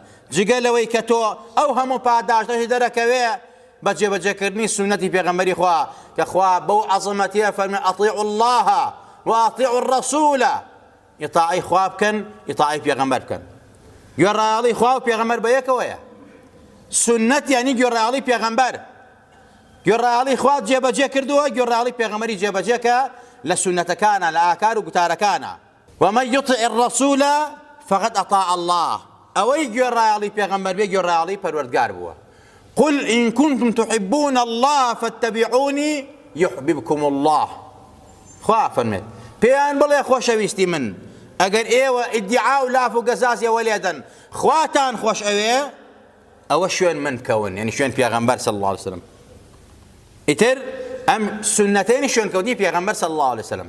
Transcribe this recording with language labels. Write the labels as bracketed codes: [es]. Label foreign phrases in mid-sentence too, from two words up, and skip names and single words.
[ckb] جگە لەوەی کە تۆ ئەو هەموو پاداشتەشی دەرەکەوێ بە جێبەجێکردنی سنەتی پێغەمبەری خوا، کە خوا بەو عەزەمەتیە فەرمێ [ar] ئەطیعوا الله وأطیعوا الرسول، [ckb] ئیطاعەی خوا بکەن، ئیطاعەی پێغەمبەر بکەن. گوێڕایەڵی خوا و پێغەمبەر بە یەکەوەیە. سنەت یعنی گوێڕایەڵی پێغەمبەر. گوێڕایەڵی خوا جێبەجێ کردووە، گوێڕایەڵی پێغەمبەری جێبەجێکە لە سنەتەکانە، لە ئاکار و گوتارەکانە. [ar] ومن يطع الرسول فقد أطاع الله. [ckb] ئەوەی گوێڕایەڵی پێغەمبەر بێ گوێڕایەڵی پەروەردگار بووە. [ar] قل إن كنتم تحبون الله فاتبعوني يحببكم الله. [ckb] خوا فەرمێت پێیان بڵێ خۆشەویستی من، ئەگەر ئێوە ئیدعا و لاف و گەزازیەوە لێدەن خواتان خۆش ئەوێ، ئەوە شوێن من بکەون، یعنی شوێن پێغەمبەر [ar] صلی الله علیه وسلم. [ckb] ئیتر ئەم سنەتەیەنی شوێنکەوتنی پێغەمبەر [ar] صلی الله علیه وسلم.